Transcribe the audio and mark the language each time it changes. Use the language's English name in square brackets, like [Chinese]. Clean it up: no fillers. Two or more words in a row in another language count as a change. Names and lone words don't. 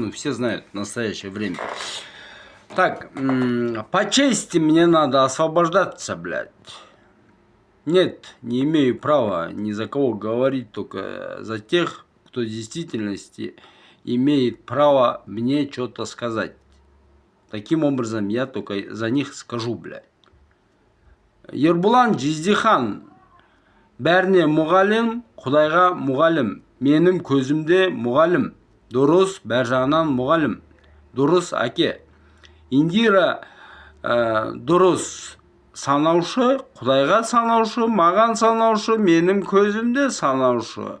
[Russian] Ну, все знают в настоящее время. Так, по чести мне надо освобождаться, блядь. Нет, не имею права ни за кого говорить, только за тех, кто в действительности имеет право мне что-то сказать. Таким образом, я только за них скажу, блядь. [Kazakh] Ербулан Жиздихан, бәріне мұғалім, Құдайға мұғалім. Менің көзімде мұғалім. Дұрыс, бәр жағынан мұғалім. Дұрыс, әке. Индира дұрыс санаушы, Құдайға санаушы, маған санаушы, менің көзімде санаушы.